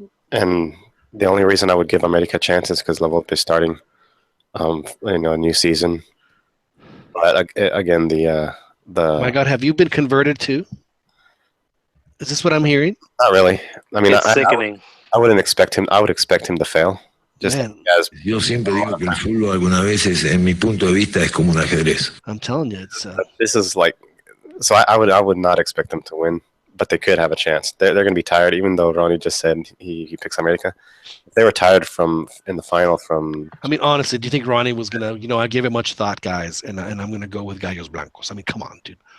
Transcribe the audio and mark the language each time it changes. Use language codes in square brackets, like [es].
[en] And the only reason I would give America a chance is because La Volpe is starting a new season. But again, the my God, have you been converted too? Is this what I'm hearing? Not really. I mean, it's sickening. I wouldn't expect him. I would expect him to fail. [es] Yo siempre digo que el fútbol algunas veces, en mi punto de vista, es como un ajedrez. [en] I'm telling you, it's. This is like, so I would not expect them to win, but they could have a chance. They're going to be tired, even though Ronnie just said he picks America. If they were tired in the final from. I mean, honestly, do you think Ronnie was gonna? I gave it much thought, guys, and I'm gonna go with Gallos Blancos. I mean, come on, dude.